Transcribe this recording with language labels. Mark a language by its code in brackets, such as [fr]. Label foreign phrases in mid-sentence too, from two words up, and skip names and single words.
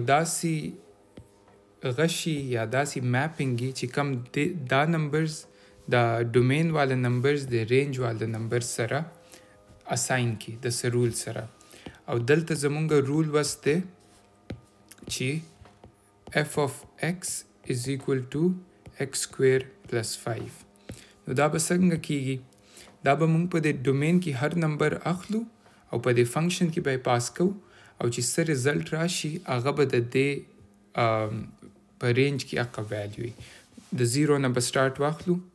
[ps] داسې غشي یا داسې میپینګ چې کم دا نمبرز دا ډومین والا نمبرز د رینج والا نمبر سره اساین کی د سرول سره او دلته زمونږ رول وسته چې [en] f of x is equal to x square plus 5 [ps] نو دا به څنګه کیږي دا به مونږ په د ډومین کې هر نمبر اخلو او په د فنکشن کې به پاس کوو او چې څه ریزلټ راشي هغه به د دې په رینج کې هغه ویلیو وي د 0 نه به سٹارټ واخلو